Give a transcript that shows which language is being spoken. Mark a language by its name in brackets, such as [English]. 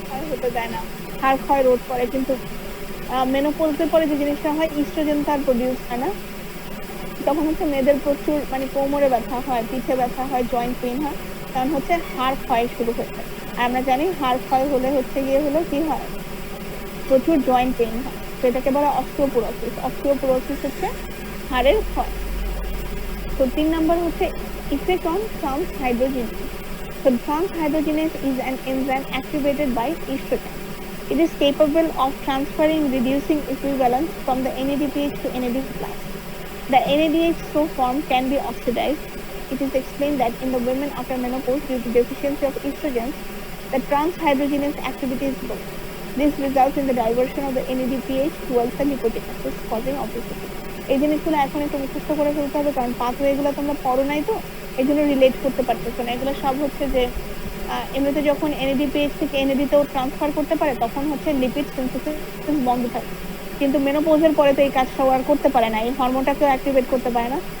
[Bangla] হতে দেয় না, হাড় ক্ষয় রোধ করে। কিন্তু মেনোপজের পরে যে জিনিসটা হয়, ইস্ট্রোজেন তার প্রডিউস হয় না, তখন হচ্ছে মেয়েদের প্রচুর মানে কোমরে ব্যথা হয়, পিঠে ব্যথা হয়, জয়েন্ট পেইন হয়, কারণ হচ্ছে হাড় ক্ষয় শুরু হয়েছে। আর আমরা জানি হাড় ক্ষয় হলে হচ্ছে গিয়ে হলো কি হয়, প্রচুর জয়েন্ট পেইন হয়। তো এটাকে বলা অস্টিওপোরোসিস। অস্টিওপোরোসিস হচ্ছে হাড়ের ক্ষয়। তো 3 নাম্বার হচ্ছে [English] Effect on transhydrogenase. So transhydrogenase is an enzyme activated by estrogen. It is capable of transferring reducing equivalents from the NADPH to NAD+. The NADH so formed can be oxidized. It is explained that in the women after menopause due to deficiency of estrogen, the transhydrogenase activity is low. This results in the diversion of the NADPH towards the lipogenesis, causing obesity. [Bangla] এই জিনিসগুলো এখন একটু মুখস্থ করে ফেলতে হবে, কারণ pathway এগুলো তোমরা পড়ো নাই, তো এই জন্য রিলেট করতে পারতেছো না। এগুলো সব হচ্ছে যে এমনিতে যখন NADPH থেকে NAD তেও ট্রান্সফার করতে পারে তখন হচ্ছে লিপিড সিনথেসিস বন্ধ থাকে, কিন্তু মেনোপজের পরে তো এই কাজটা আর করতে পারে না, এই হরমোনটাকেও অ্যাক্টিভেট করতে পারে না।